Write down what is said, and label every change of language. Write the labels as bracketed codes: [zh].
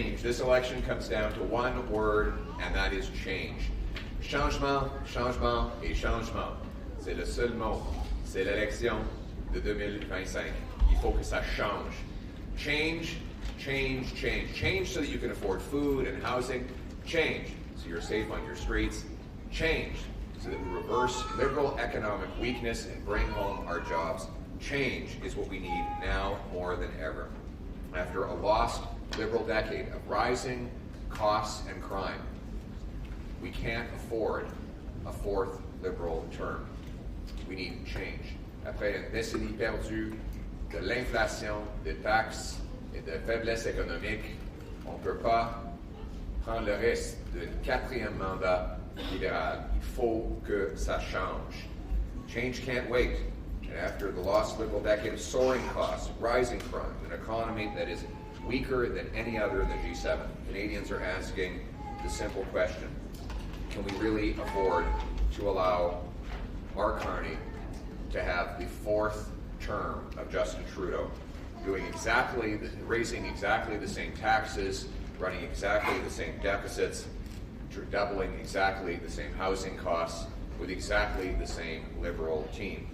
[en] This election comes down to one word, and that is change. [fr] Changement, changement et changement. C'est le seul mot. C'est l'élection de 2025. Il faut que ça change. Change, change, change. [en] Change so that you can afford food and housing. Change so you're safe on your streets. Change so that we reverse liberal economic weakness and bring home our jobs. Change is what we need now more than ever. After a lost Liberal decade of rising costs and crime, we can't afford a fourth Liberal term. We need change. [fr] Après une décennie perdue de l'inflation, des taxes et de faiblesse économique, on ne peut pas prendre le risque d'un quatrième mandat libéral. Il faut que ça change. [en] Change can't wait. And after the lost Liberal decade of soaring costs, rising crime, an economy that is weaker than any other in the G7, Canadians are asking the simple question: can we really afford to allow Mark Carney to have the fourth term of Justin Trudeau, raising exactly the same taxes, running exactly the same deficits, doubling exactly the same housing costs, with exactly the same Liberal team?